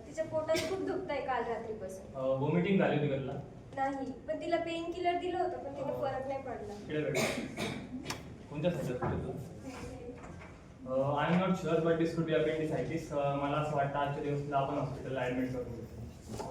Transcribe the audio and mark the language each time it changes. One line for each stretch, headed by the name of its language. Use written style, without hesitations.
Marathi: तिच्या पोटात खूप दुखतंय काल रात्रीपासून. वॉमिटिंग झाली होती घरला? नाही, पण तिला पेन किलर दिलं होतं, पण तिला फरक नाही पडला. कोणत्या साईडला?
English: I am not sure but this could be appendicitis.
Marathi: मला असं वाटतं आजच्या दिवसाला आपण हॉस्पिटलला ॲडमिट करून घेऊ.